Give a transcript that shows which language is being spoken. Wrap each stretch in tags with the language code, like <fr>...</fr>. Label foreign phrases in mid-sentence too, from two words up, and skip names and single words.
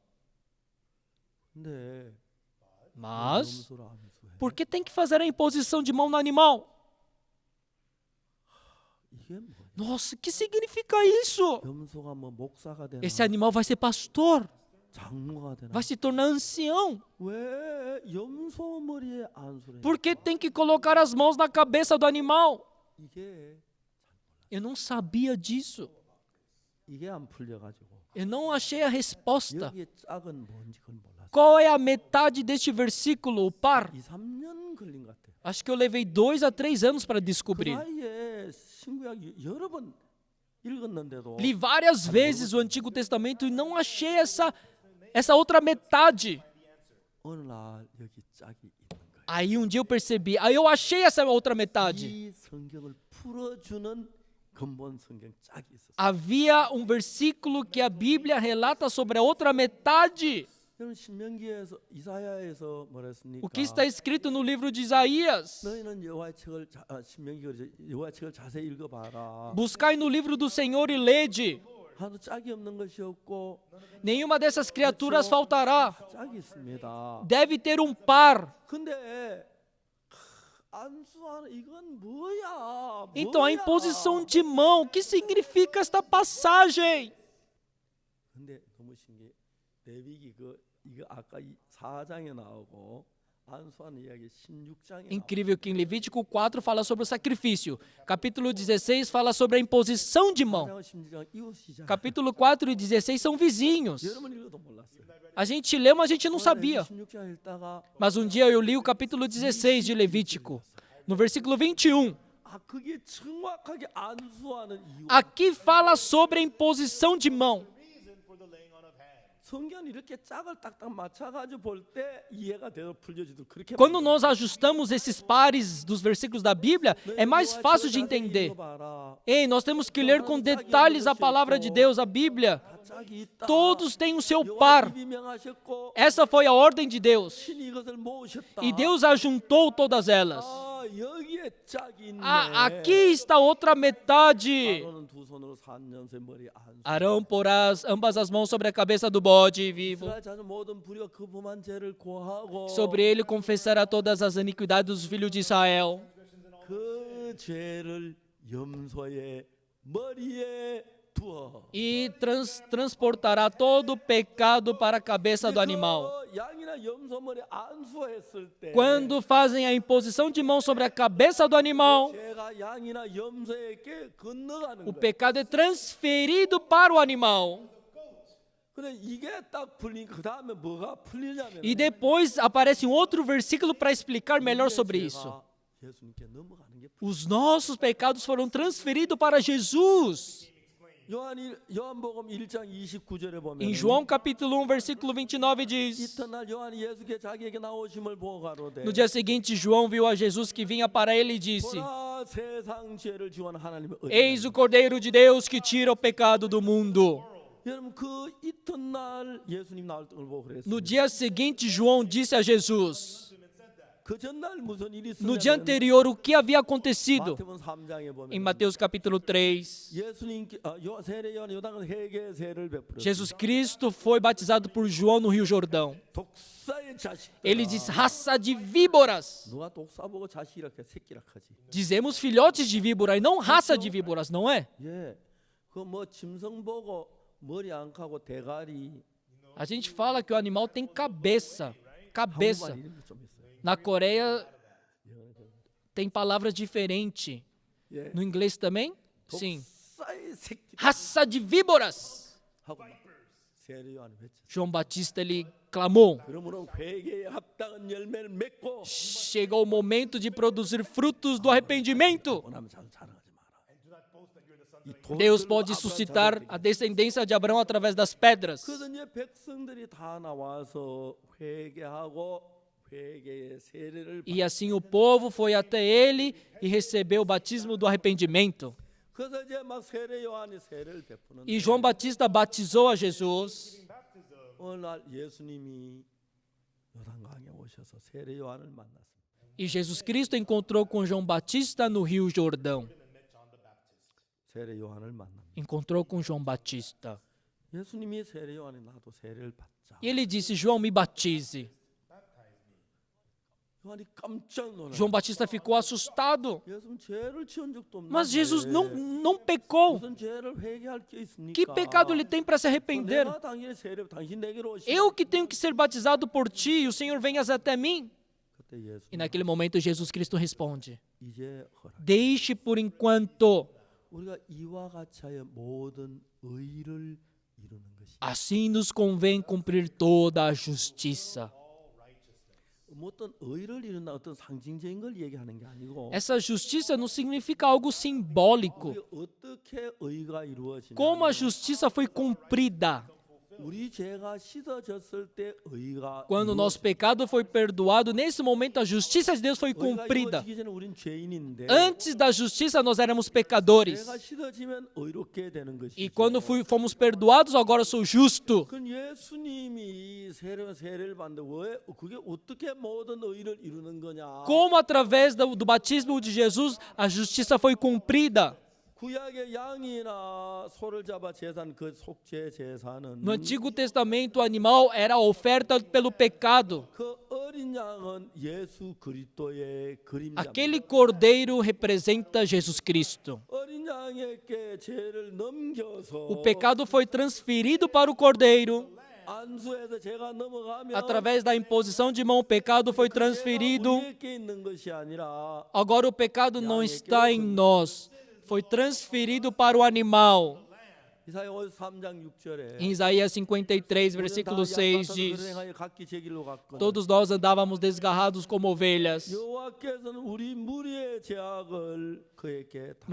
<ko>근데</ko> <pt>Mas,</pt> <ko>염소를 안수해.</ko> <pt>por que tem que fazer a imposição de mão no animal?</pt> <ko>이게 뭐야?</ko> <pt>Nossa, o que significa isso?</pt> <ko>염소가 뭐 목사가 되나?</ko> <pt>Esse animal vai ser pastor,</pt> <ko>장로가 되나?</ko> <pt>vai se tornar ancião.</pt> <ko>왜 염소 머리에 안수를 해?</ko> <pt>Por que tem que colocar as mãos na cabeça do animal?</pt> <ko>이게</ko> <pt>Eu não sabia disso.</pt> <ko>이게 안 풀려가지고</ko> <pt>Eu não achei a resposta.</pt> <ko>여기에 짝은 뭔지 그건 몰랐어.</ko> <pt>Qual é a metade deste versículo, o par?</pt> <ko>2-3년 걸린 것 같아.</ko> <pt>Acho que eu levei 2 a 3 anos para</pt> <ko>그</ko> <pt>descobrir.</pt> <ko>사이에 신구약 여러 번 읽었는데도</ko> <pt>Li várias vezes o Antigo Testamento e não achei essa outra metade.</pt> <ko>어느 날 여기 짝이 있는 거야.</ko> <pt>Aí um dia eu percebi, aí eu achei essa outra metade.</pt> <ko>이 성경을 풀어주는 근본 성경 짝이 있었어.</ko> <pt>Havia um versículo que a Bíblia relata sobre a outra metade.</pt> <ko>여러분 신명기에서 이사야에서 뭐랬습니까?</ko> <pt>O que está escrito no livro de Isaías?</pt> <ko>너희는 여호와의 책을 신명기 여호와의 책을 자세히 읽어봐라.</ko> <pt>Buscai no livro do Senhor e lede.</pt> <ko>하나도 짝이 없는 것이 없고</ko> <pt>Nenhuma dessas criaturas faltará.</pt> <ko>짝이 있습니다.</ko> <pt>Deve ter um par.</pt> <ko>근데 안수하는 이건 뭐야?</ko> <pt>Então, a imposição de mão, o que significa esta passagem?</pt> <ko>근데 너무 신기해. 레위기 이거 아까 4장에 나오고 안수하는 이야기 16장에</ko> <pt>Incrível que em Levítico 4 fala sobre o sacrifício. Capítulo 16 fala sobre a imposição de mão.</pt> <ko>16장 이웃이잖아.</ko> <pt>Capítulo 4 e 16 são vizinhos.</pt> <ko>여러분 읽어도 몰랐어요.</ko> <pt>A gente lê, mas a gente não sabia.</pt> <ko>16장 읽다가</ko> <pt>Mas um dia eu li o capítulo 16 de Levítico, no versículo 21.</pt> <ko>그게 정확하게 안수하는 이유.</ko> <pt>Aqui fala sobre a imposição de mão.</pt> <ko>성경은 이렇게 짝을 딱딱 맞춰가지고 볼 때 이해가 돼서 풀려지도 그렇게.</ko> <pt>Quando nós ajustamos esses pares dos versículos da Bíblia, é mais fácil de entender. Ei, nós temos que ler com detalhes a palavra de Deus, a Bíblia. Todos têm o seu par. Essa foi a ordem de Deus. E Deus ajuntou todas elas.</pt> <ko>여기에 짝이 있네.</ko> <pt>Aqui está outra metade.</pt> <ko>아론은 두 손으로 산년새 머리 안수.</ko> <pt>Arão porá ambas as mãos sobre a cabeça do bode vivo.</pt> <ko>이스라엘 자손 모든 불의와 거범한 죄를 고하고</ko> <pt>Sobre ele confessará todas as iniquidades dos filhos de Israel.</pt> <ko>그 죄를 염소의 머리에 두어.</ko> <pt>E transportará todo o pecado para a cabeça do animal.</pt> <ko>그 양이나 염소 머리 안수했을 때</ko> <pt>Quando fazem a imposição de mão sobre a cabeça do animal,</pt> <ko>죄가 양이나 염소에게 건너가는</ko> <pt>o</pt> <ko>거예요.</ko> <pt>pecado é transferido para o animal.</pt> <ko>근데 이게 딱 풀리니까 그 다음에 뭐가 풀리냐면</ko> <pt>E depois aparece um outro versículo para explicar melhor sobre isso.</pt> <ko>예수님께 넘어가는 게</ko> <pt>Os nossos pecados foram transferidos para Jesus.</pt> <ko>요한복음 1장 29절에 보면</ko> <pt>Em João capítulo 1, versículo 29 diz:</pt> <ko>이튿날 요한이 예수께 자기에게 나오심을 보고 가로되</ko> <pt>No dia seguinte, João viu a Jesus que vinha para ele e disse:</pt> <ko>보라 세상 죄를 지원 하나님의</ko> <pt>Eis o Cordeiro de Deus que tira o pecado do mundo.</pt> <ko>여러분 그 이튿날 예수님 나올 걸 보고 그랬어요.</ko> <pt>No dia seguinte, João disse a Jesus:</pt> <ko>그 전날 무슨 일이</ko> <pt>No dia</pt> <ko>있었냐면</ko> <pt>anterior, o que havia acontecido?</pt> <ko>마태복음 3장에</ko> <pt>Em</pt> <ko>보면</ko> <pt>Mateus capítulo 3,</pt> <ko>예수님께 세례 요한 요단은 회개의 세를 베풀었어요.</ko> <pt>Jesus Cristo foi batizado por João no Rio Jordão.</pt> <ko>독사의 자식.</ko> <pt>Ele diz: raça de víboras.</pt> <ko>누가 독사 보고 자식이라게 새끼라 하지.</ko> <pt>Dizemos filhotes de víbora e não raça de víboras, não é?</pt> <ko>예. 그 뭐 짐승 보고 머리 안 카고 대가리.</ko> <pt>A gente fala que o animal tem cabeça. Cabeça.</pt> <ko>한국말 이름이 좀 있어요.</ko> <pt>Na Coreia tem palavras diferentes.</pt> <ko>예.</ko> <pt>No inglês também? Sim.</pt> <ko>독사의 새끼.</ko> <pt>Raça de víboras.</pt> <ko>하고 세례 요한이 외쳤어요.</ko> <pt>João Batista ele clamou.</pt> <ko>그러므로 회개에 합당한 열매를 맺고</ko> <pt>Chegou o momento de produzir frutos do arrependimento.</pt> <ko>원하면 자랑하지 마라.</ko> <pt>Deus pode suscitar a descendência de Abraão através das pedras.</pt> <ko>그래서 이제 백성들이 다 나와서 회개하고 회개의 세례를</ko> <pt>E assim o povo foi até ele e recebeu o batismo do arrependimento.</pt> <ko>그래서 이제 막 세례 요한이 세례를 베푸는데</ko> <pt>E João Batista batizou a Jesus.</pt> <ko>어느 날 예수님이 요단강에 오셔서 세례 요한을 만났습니다.</ko> <pt>E Jesus Cristo encontrou com João Batista no Rio Jordão.</pt> <ko>세례 요한을 만납니다.</ko> <pt>Encontrou com João Batista.</pt> <ko>예수님이 세례 요한이 나도 세례를 받자.</ko> <pt>E ele disse: João, me batize.</pt> <ko>요한이 깜짝 놀랐어요.</ko> <pt>João Batista ficou assustado.</pt> <ko>예수님 죄를 지은 적도 없는데</ko> <pt>Mas Jesus não pecou.</pt> <ko>무슨 죄를 회개할 게 있습니까?</ko> <pt>Que pecado ele tem para se arrepender?</pt> <ko>내가 당신의 세례 당신 내게로 오시고</ko> <pt>Eu que tenho que ser batizado por ti e o Senhor venhas até mim.</pt> <ko>그때 예수</ko> <pt>E naquele momento Jesus Cristo responde:</pt> <ko>이제 허락.</ko> <pt>Deixe por enquanto.</pt> <ko>우리가 이와 같이 하여 모든 의를 이루는 것이</ko> <pt>Assim nos convém cumprir toda a justiça.</pt> <ko>어떤 의를 이룬다 어떤 상징적인 걸 얘기하는 게 아니고</ko> <pt>Essa justiça não significa algo simbólico.</pt> <ko>우리 어떻게 의가 이루어지냐</ko> <pt>Como a justiça foi cumprida.</pt> <ko>우리 죄가 씻어졌을 때 의가</ko> <pt>Quando o nosso pecado foi perdoado, nesse momento a justiça de Deus foi</pt> <ko>의가</ko> <pt>cumprida.</pt> <ko>이루어지기 전에 우린 죄인인데</ko> <pt>Antes da justiça nós éramos pecadores.</pt> <ko>죄가 씻어지면 의롭게 되는 것이죠.</ko> <pt>E quando fomos perdoados, agora eu sou justo.</pt> <ko>그 예수님이 세례를 받는데 왜 그게 어떻게 모든 의를 이루는 거냐?</ko> <pt>Como através do batismo de Jesus a justiça foi cumprida.</pt> <ko>구약의 양이나 소를 잡아 제산 그 속죄 제사는</ko> <pt>No Antigo Testamento, o animal era a oferta pelo pecado.</pt> <ko>그 어린 양은 예수 그리스도의 그림자.</ko> <pt>Aquele cordeiro representa Jesus Cristo.</pt> <ko>어린 양에게 죄를 넘겨서</ko> <pt>O pecado foi transferido para o cordeiro.</pt> <ko>안수에서 죄가 넘어가면</ko> <pt>Através da imposição de mão, o pecado foi transferido.</pt> <ko>우리에게 있는 것이 아니라</ko> <pt>Agora o pecado não está em nós. Foi transferido para o animal.</pt> <ko>이사야 53장 6절에</ko> <pt>Em Isaías 53, versículo 6 diz:</pt> <ko>각기 제 길로 갔거늘</ko> <pt>Todos nós andávamos desgarrados como ovelhas,</pt> <ko>여호와께서는 우리 무리의 죄악을 그에게 다.</ko>